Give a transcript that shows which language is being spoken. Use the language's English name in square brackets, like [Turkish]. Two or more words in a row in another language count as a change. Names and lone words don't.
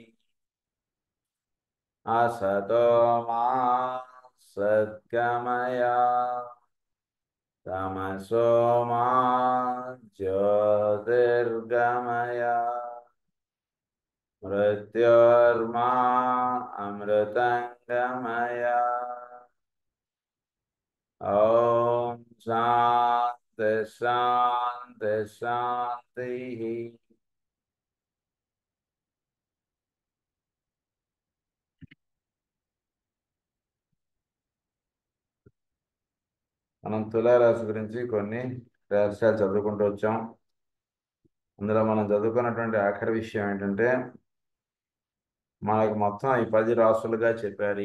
[Sanskrit] असतो मा सद्गमय तमसो मा ज्योतिर्गमय मृत्योर्मा अमृतङ्गमय। ॐ शान्ति शान्ति शान्तिः। [Telugu] మనం తులారాశి గురించి కొన్ని రహస్యాలు చదువుకుంటూ వచ్చాం. అందులో మనం చదువుకున్నటువంటి ఆఖరి విషయం ఏంటంటే, మనకు మొత్తం ఈ 10 రాసులుగా చెప్పారు.